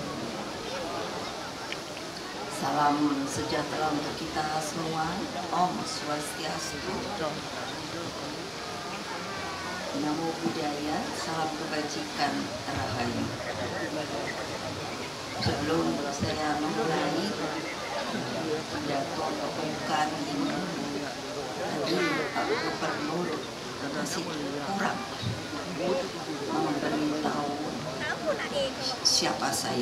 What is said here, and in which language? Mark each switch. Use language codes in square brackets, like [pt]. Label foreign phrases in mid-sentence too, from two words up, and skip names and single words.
[id] Salam sejahtera untuk kita semua. Om Swastiastu. Namo Buddhaya. Salam kebajikan Rahayu. Sebelum saya memulai pidato pembukaan ini, tadi Pak Gubernur masih kurang memberitahu siapa saya.